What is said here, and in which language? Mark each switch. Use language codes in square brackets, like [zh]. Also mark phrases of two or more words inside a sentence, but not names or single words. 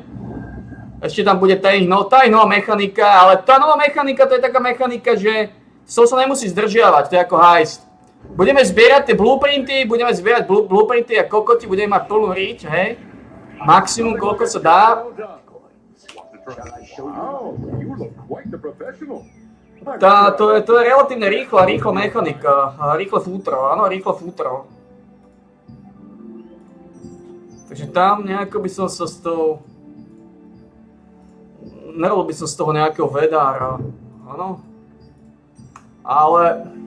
[sk] Ešte tam bude tá ich nová mechanika, ale tá nová mechanika, to je taká mechanika, že s tou sa nemusíš zdržiavať, to je ako heist. Budeme zbierať tie blueprinty a kokoti, budeme mať plnú riť, hej. Maximum, koľko sa dá. [en] Wow, you look quite the professional. [sk] To je relatívne rýchla mechanika, rýchle futro. Takže tam nejako by som sa z toho... Nerobil by som z toho nejakého vedára, áno. Ale...